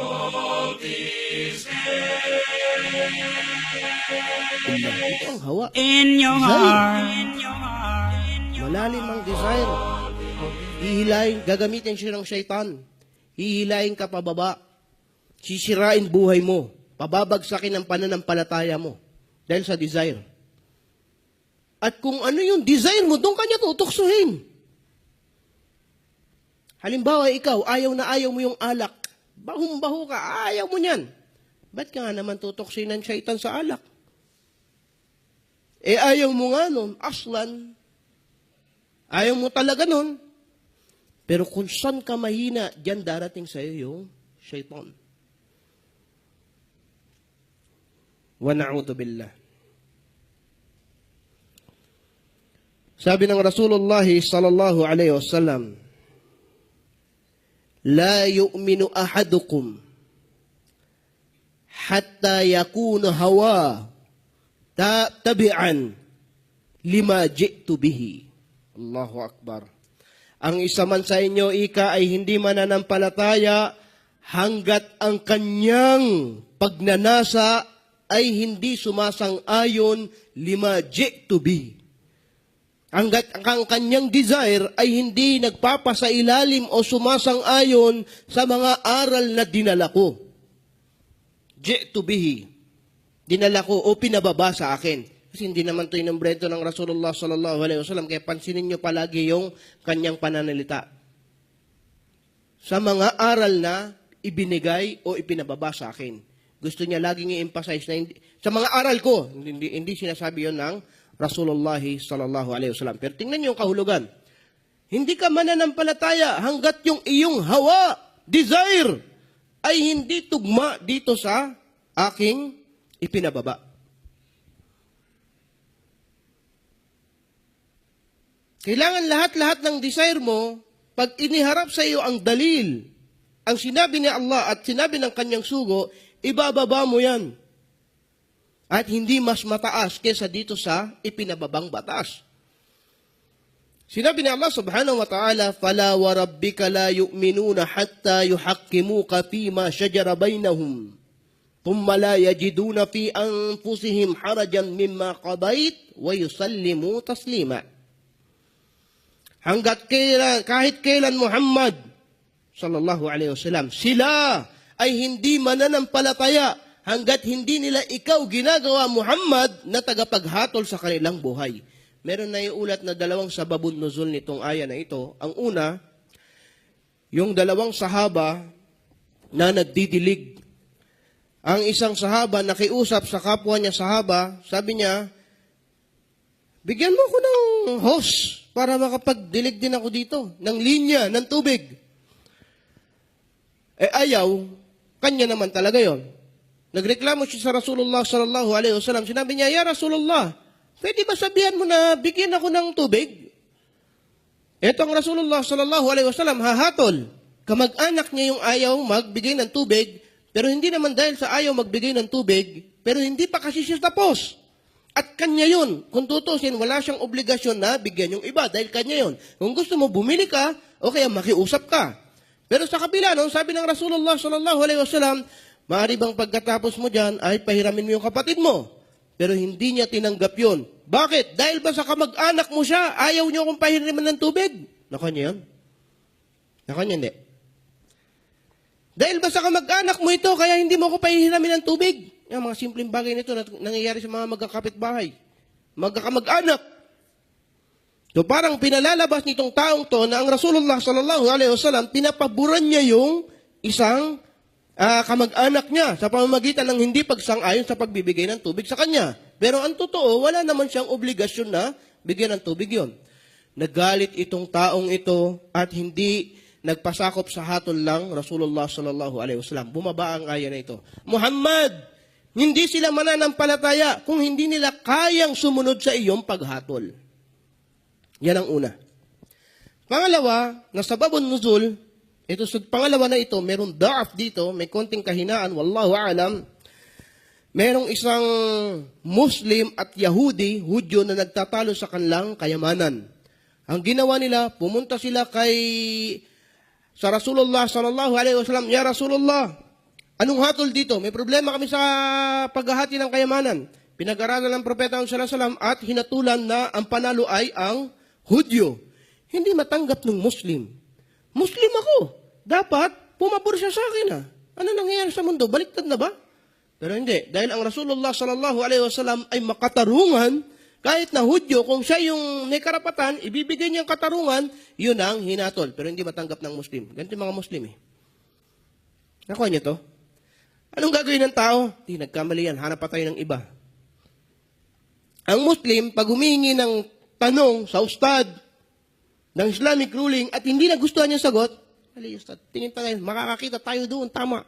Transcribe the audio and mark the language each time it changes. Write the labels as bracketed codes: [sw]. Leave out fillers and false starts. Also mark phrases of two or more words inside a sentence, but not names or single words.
[tl] Ito ang hawa. [en] in your heart. [tl] Malalim ang desire. Hihilahin, gagamitin siya ng syaitan. Hihilahin ka pababa. Sisirain buhay mo. Pababagsakin ang pananampalataya mo. Dahil sa desire. At kung ano yung desire mo, doon kanya tutuksuhin. Halimbawa, ikaw, ayaw na ayaw mo yung alak. Bahong-baho ka, ayaw mo niyan. Ba't ka nga naman tutuksin ng syaitan sa alak? Ayaw mo nga nun, aslan. Ayaw mo talaga nun. Pero kung saan ka mahina, diyan darating sa iyo yung syaitan. [ar] ونعوذ بالله. [tl] Sabi ng Rasulullah [ar] صلى الله عليه وسلم, لا يؤمن أحدكم حتى يكون هواه تبعا لما جئت به. الله أكبر. [tl] Ang isa man sa inyo, ika, ay hindi mananampalataya hanggat ang kanyang pagnanasa ay hindi sumasang-ayon [ar] لما جئت به. [tl] Hanggat ang kanyang desire ay hindi nagpapasailalim o sumasang-ayon sa mga aral na dinala ko. [ar] جئت به. [tl] Dinala ko o pinababa sa akin. Kasi hindi naman ito inombrento ng Rasulullah [ar] صلى الله عليه وسلم. [tl] Kaya pansinin nyo palagi yung kanyang pananalita. Sa mga aral na ibinigay o ipinababa sa akin. Gusto niya laging i-emphasize na hindi, sa mga aral ko, hindi sinasabi yon ng Rasulullah [ar] صلى الله عليه وسلم. [tl] Pero tingnan niyo yung kahulugan. Hindi ka mananampalataya hanggat yung iyong hawa, desire, ay hindi tugma dito sa aking ipinababa. Kailangan lahat-lahat ng desire mo, pag iniharap sa iyo ang dalil, ang sinabi ni Allah at sinabi ng kanyang sugo, ibababa mo yan. At hindi mas mataas kesa dito sa ipinababang batas. Sinabi ni Allah [ar] سبحانه وتعالى, فَلَا وَرَبِّكَ لَا يُؤْمِنُونَ حَتَّى يُحَكِّمُوكَ فِي مَا شَجَرَ بَيْنَهُمْ ثُمَّ لَا يَجِدُونَ فِي أَنفُسِهِمْ حَرَجًا مِمَّا قَضَيْتَ وَيُسَلِّمُوا تَسْلِيمًا. [tl] Kahit kailan Muhammad [ar] صلى الله عليه وسلم, [tl] sila ay hindi mananampalataya hanggat hindi nila ikaw ginagawa, Muhammad, na tagapaghatol sa kanilang buhay. Meron na iulat na dalawang [ar] سبب النزول [tl] nitong aya na ito. Ang una, yung dalawang sahaba na nagdidilig. Ang isang sahaba nakiusap sa kapwa niya sahaba, sabi niya, bigyan mo ko ng hose para makapagdilig din ako dito, ng linya, ng tubig. Ayaw, kanya naman talaga yon. Nagreklamo siya sa Rasulullah [ar] صلى الله عليه وسلم. [tl] Sinabi niya, [ar] يا رسول الله, [tl] pwede ba sabihan mo na bigyan ako ng tubig? Ito ang Rasulullah [ar] صلى الله عليه وسلم, [tl] hahatol. Kamag-anak niya yung ayaw magbigay ng tubig, pero hindi naman dahil sa ayaw magbigay ng tubig, pero hindi pa kasi siya tapos. At kanya yun. Kung tutusin, wala siyang obligasyon na bigyan yung iba dahil kanya yun. Kung gusto mo, bumili ka, o kaya makiusap ka. Pero sa kabila, no, sabi ng Rasulullah [ar] صلى الله عليه وسلم, [tl] maaari bang pagkatapos mo dyan ay pahiramin mo yung kapatid mo? Pero hindi niya tinanggap yun. Bakit? Dahil ba sa kamag-anak mo siya, ayaw niyo kung pahiramin ng tubig? Nakanya yun? Nakanya hindi. Dahil ba sa kamag-anak mo ito, kaya hindi mo ko pahiramin ng tubig? Yung mga simpleng bagay nito na nangyayari sa mga magkakapitbahay. Magkakamag-anak. So parang pinalalabas nitong taong to na ang Rasulullah [ar] صلى الله عليه وسلم, [tl] pinapaboran niya yung isang kamag-anak niya sa pamamagitan ng hindi pagsang-ayon sa pagbibigay ng tubig sa kanya. Pero ang totoo, wala naman siyang obligasyon na bigyan ng tubig yon. Nagalit itong taong ito at hindi nagpasakop sa hatol lang Rasulullah [ar] صلى الله عليه وسلم. [tl] Bumaba ang aya na ito. Muhammad, hindi sila mananampalataya kung hindi nila kayang sumunod sa iyong paghatol. Yan ang una. Pangalawa, na [ar] سبب النزول, [tl] ito sa pangalawa na ito, merong da'af dito, may konting kahinaan, [ar] والله أعلم. [tl] Merong isang Muslim at Yahudi, Hudyo na nagtatalo sa kanilang kayamanan. Ang ginawa nila, pumunta sila sa Rasulullah [ar] صلى الله عليه وسلم، يا رسول الله, [tl] Anong hatol dito? May problema kami sa paghahati ng kayamanan. Pinag-aralan ng Propeta [ar] صلى الله عليه وسلم [tl] at hinatulan na ang panalo ay ang Hudyo. Hindi matanggap ng Muslim. Muslim ako. Dapat pumabor siya sa akin. Ano nangyayari sa mundo? Baliktad na ba? Pero hindi. Dahil ang Rasulullah [ar] صلى الله عليه وسلم [tl] ay makatarungan, kahit na Hudyo, kung siya yung may karapatan, ibibigay niyang katarungan, yun ang hinatol. Pero hindi matanggap ng Muslim. Ganito yung mga Muslim eh. Nakuha niyo to? Anong gagawin ng tao? Di, nagkamali yan. Hanap pa tayo ng iba. Ang Muslim, pag humingi ng tanong sa ustad ng [en] Islamic ruling [tl] at hindi nagustuhan yung sagot, ali, ustad, tingin tayo, makakakita tayo doon, tama.